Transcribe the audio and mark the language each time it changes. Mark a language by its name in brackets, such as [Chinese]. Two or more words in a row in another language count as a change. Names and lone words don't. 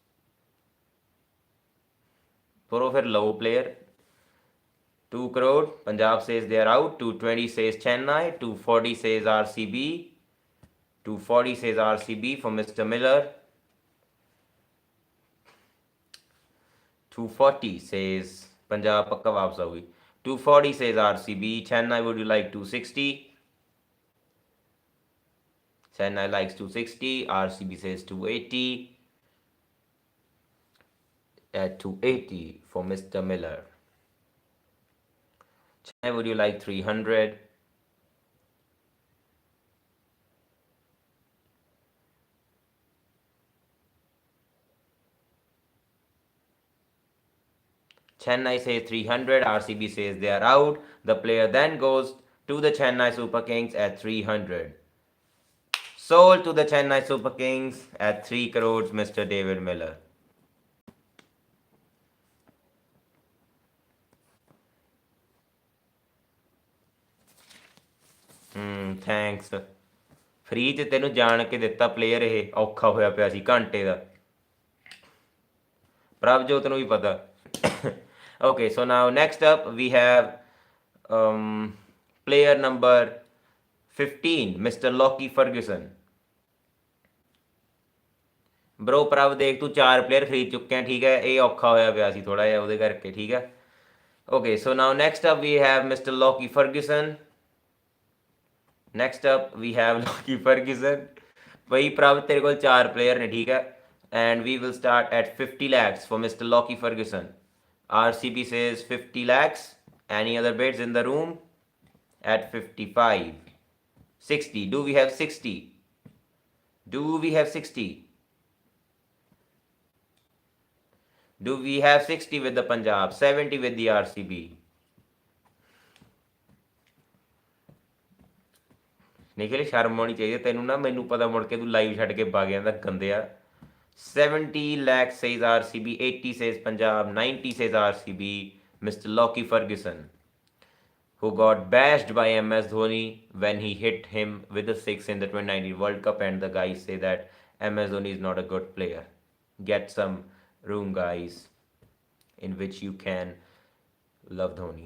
[English] Pro फिर low player 2 crore। Punjab says they are out। 220 says Chennai। 240 says RCB। 240 says RCB for Mr. Miller। 240 says Punjab [Hindi] पक्का वापस आओगी। [English] 240 says RCB। Chennai, would you like 260? Chennai likes 260। RCB says 280 at 280 for Mr. Miller। Chennai, would you like 300? Chennai says 300, RCB says they are out। The player then goes to the Chennai Super Kings at 300। Sold to the Chennai Super Kings at 3 crores, Mr. David Miller। ਥੈਂਕਸ। [Punjabi] ਫ੍ਰੀ 'ਚ ਤੈਨੂੰ ਜਾਣ ਕੇ ਦਿੱਤਾ ਪਲੇਅਰ, ਇਹ ਔਖਾ ਹੋਇਆ ਪਿਆ ਸੀ ਘੰਟੇ ਦਾ। ਪ੍ਰਭਜੋਤ ਨੂੰ ਵੀ ਪਤਾ। [English] Okay, so now next up we have player number 15, Mr. Lockie Ferguson। [Punjabi] ਬ్రో ਪ੍ਰਭ ਦੇਖ ਤੂੰ 4 ਪਲੇਅਰ ਖਰੀਦ ਚੁੱਕਿਆ, ਠੀਕ ਹੈ, ਇਹ ਔਖਾ ਹੋਇਆ ਪਿਆ ਸੀ ਥੋੜਾ ਜਿਹਾ ਉਹਦੇ ਕਰਕੇ, ਠੀਕ ਹੈ। [English] Okay, so now next up we have Mr. Lockie Ferguson। Next up we have Lockie Ferguson। [Punjabi] ਬਈ ਪ੍ਰਭ ਤੇਰੇ ਕੋਲ 4 ਪਲੇਅਰ ਨੇ, ਠੀਕ ਹੈ, [English] and we will start at 50 lakhs for Mr. Lockie Ferguson। RCB says 50 lakhs। Any other bids in the room? At 55। 60, do we have 60? Do we have 60? Do we have 60 with the Punjab, 70 with the RCB? [Punjabi] ਨਿਖਿਲ ਸ਼ਰਮ ਆਉਣੀ ਚਾਹੀਦੀ ਤੈਨੂੰ ਨਾ, ਮੈਨੂੰ ਪਤਾ ਮੁੜ ਕੇ ਤੂੰ ਲਾਈਵ ਛੱਡ ਕੇ ਪਾ ਗਿਆ ਦਾ ਗੰਦਿਆ। [English] 70 lakh says RCB, 80 says Punjab, 90 says RCB. Mr. Lockie Ferguson, who got bashed by MS Dhoni when he hit him with a six in the 2019 World Cup, and the guys say that MS Dhoni is not a good player. Get some room, guys, in which you can love Dhoni.